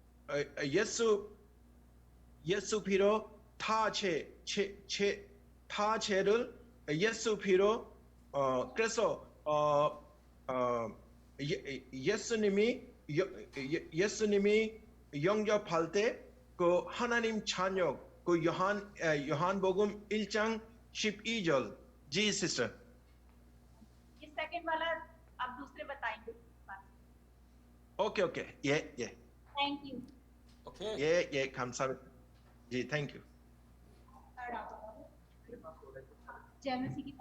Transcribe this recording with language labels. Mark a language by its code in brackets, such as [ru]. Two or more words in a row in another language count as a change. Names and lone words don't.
[ko] 다 죄를 예수 피로 그래서 예수님이 영접할 때 그 하나님 자녀 그 요한복음 1장 12절. [hi] जी सिस्टर. ये सेकंड वाला आप दूसरे बताएंगे. ओके ये [en] thank you. ओके ये 감사합니다. जी thank you. जय मसीह की